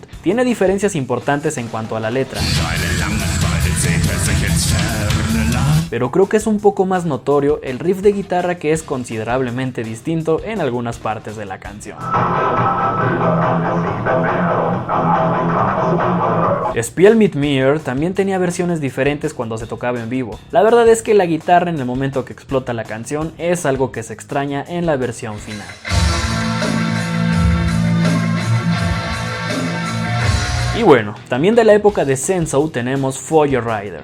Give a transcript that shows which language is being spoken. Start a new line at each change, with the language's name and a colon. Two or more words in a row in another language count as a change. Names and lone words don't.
Spanish: Tiene diferencias importantes en cuanto a la letra, pero creo que es un poco más notorio el riff de guitarra, que es considerablemente distinto en algunas partes de la canción. Spiel mit mir también tenía versiones diferentes cuando se tocaba en vivo. La verdad es que la guitarra en el momento que explota la canción es algo que se extraña en la versión final. Y bueno, también de la época de Sense Out tenemos Fire Rider.